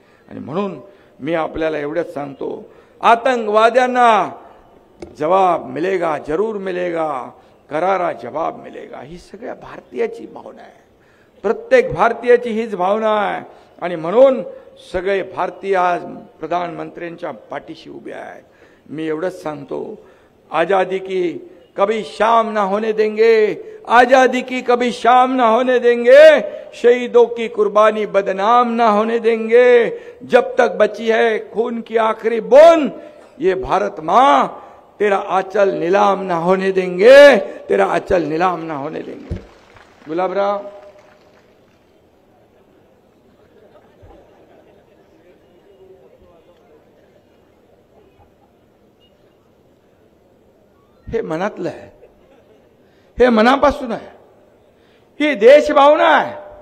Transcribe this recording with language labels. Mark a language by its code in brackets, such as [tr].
[mr] आणि म्हणून मी आपल्याला एवढंच सांगतो, आतंकवाद्यांना [hi] जवाब मिलेगा, जरूर मिलेगा, करारा जवाब मिलेगा. [mr] ही सगळ्या भारतीयाची भावना आहे, प्रत्येक भारतीयाची हीच भावना आहे. आणि म्हणून सगळे भारतीय आज प्रधानमंत्र्यांच्या पाठीशी उभे आहेत. मी एवढंच सांगतो, [hi] आजादी की कभी शाम ना होने देंगे, आजादी की कभी शाम ना होने देंगे, शहीदों की कुर्बानी बदनाम ना होने देंगे, जब तक बची है खून की आखिरी बूंद ये भारत माँ तेरा आंचल नीलाम ना होने देंगे, तेरा आंचल नीलाम ना होने देंगे. [mr] गुलाबराव, हे मनातलं आहे, हे मनापासून आहे, ही देशभावना आहे.